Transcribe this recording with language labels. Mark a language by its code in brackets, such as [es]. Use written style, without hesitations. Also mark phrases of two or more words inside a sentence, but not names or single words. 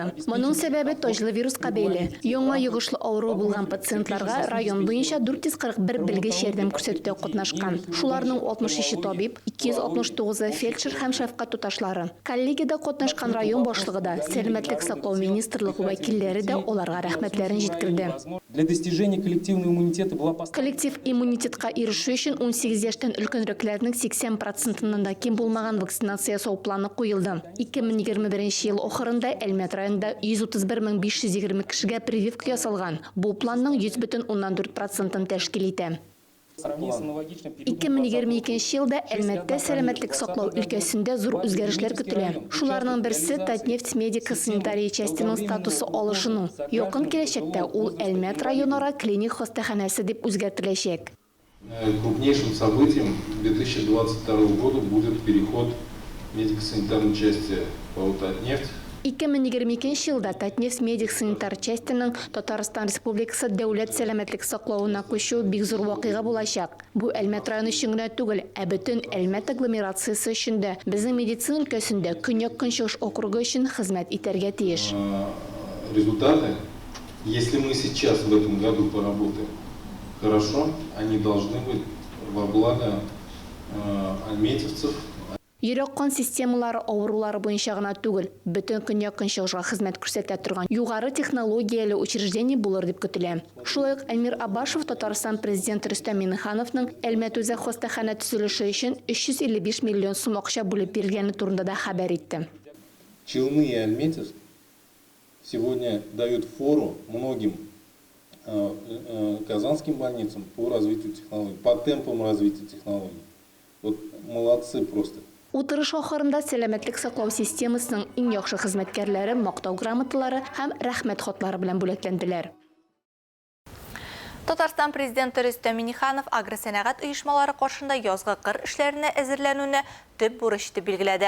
[tt] Моның сәбәбе таҗлы вируска бәйле. Яңа йогышлы авыру булган пациентларга район буенча 441 белгеч ярдәм күрсәтүдә катнашкан. Шуларның 63 табиб, 269 фельдшер һәм шәфкать туташлары. Коллегиядә катнашкан район башлыгы да, сәламәтлек саклау министрлыгы вәкилләре дә аларга рәхмәтләрен җиткерде. [ru] Для достижения коллективного иммунитета была [tt] Коллектив иммунитетка ирешү өчен 18 яшьтән өлкәнрәкләрнең 80%-нан да ким булмаган вакцинация ясау планы куелды. 2021 ел ахырында Әлмәт районында 131 520 кешегә прививка ясалган. Бу планның 100,4%-ын тәшкил итә. 2022 елда Әлмәттә сәламәтлек саклау өлкәсендә зур үзгәрешләр көтелә. Шуларның берсе Татнефть медико-санитария частиның статусы алышыну. Якын киләчәктә ул Әлмәт районара клиник хастаханәсе дип үзгәртеләчәк. [ru] Крупнейшим событием 2022 года будет переход медико-санитарной части по Татнефть. [tt] 2022 елда Татнефть медик-санитар частиның Татарстан Республикасы дәүләт сәламәтлек саклауына күчү бик зур вакыйга булачак. Бу Әлмәт районы өчен генә түгел, ә бөтен Әлмәт агломерациясе өчен дә, безнең медицина өлкәсендә Көньяк-Көнчыгыш округы өчен хезмәт итәргә тиеш. [ru] Результаты, если мы сейчас в этом году поработаем хорошо, они должны быть во благо альметьевцев, [tt] Йөрәк кан системалары авырулары буенча гына түгел, бөтен көньяк көнчыгышка хезмәт күрсәтә торган югары технологияле учреждение булыр дип көтелә. Шулай ук Эльмир Абашев Татарстан президенты Рөстәм Миңнехановның Әлмәт үзәк хастахана төзелеше өчен 355 миллион сум акча бүлеп биргәне турында да хәбәр итте. [ru] Челны и Альметьевск сегодня дают фору многим казанским больницам по развитию технологий, по темпам развития технологий. Вот молодцы просто. [tt] Утырыш ахырында сәламәтлек саклау системасының иң яхшы хезмәткәрләре мактау грамоталары һәм рәхмәт хатлары белән бүләкләнделәр. Татарстан президенты Рөстәм Миңнеханов агросәнәгать оешмалары каршында язгы кыр эшләренә әзерләнүне төп бурыч итеп билгеләде.